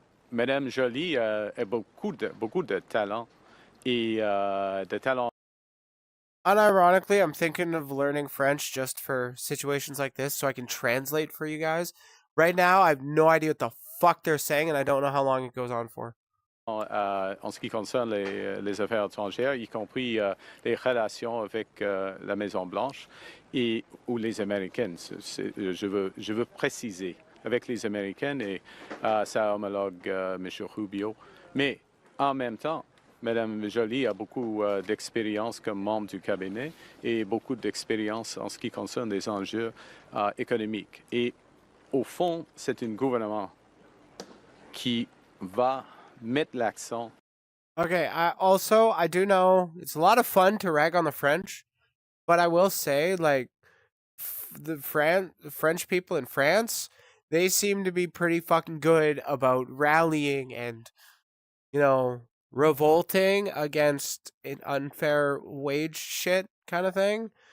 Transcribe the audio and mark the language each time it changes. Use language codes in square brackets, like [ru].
[fr] Madame Joly a beaucoup de talent et de talent. [en] Unironically, I'm thinking of learning French just for situations like this so I can translate for you guys. Right now, I have no idea what the fuck they're saying and I don't know how long it goes on for. [fr] En ce qui concerne les affaires étrangères, y compris les relations avec la Maison-Blanche ou les Américaines. Je veux préciser, avec les Américaines et sa homologue, M. Rubio. Mais en même temps, Mme Joly a beaucoup d'expérience comme membre du cabinet et beaucoup d'expérience en ce qui concerne les enjeux économiques. Et au fond, c'est un gouvernement qui va mettre l'accent. [en] Okay, I do know it's a lot of fun to rag on the French, but I will say, like, the French people in France, they seem to be pretty fucking good about rallying and, you know, revolting against an unfair wage shit kind of thing.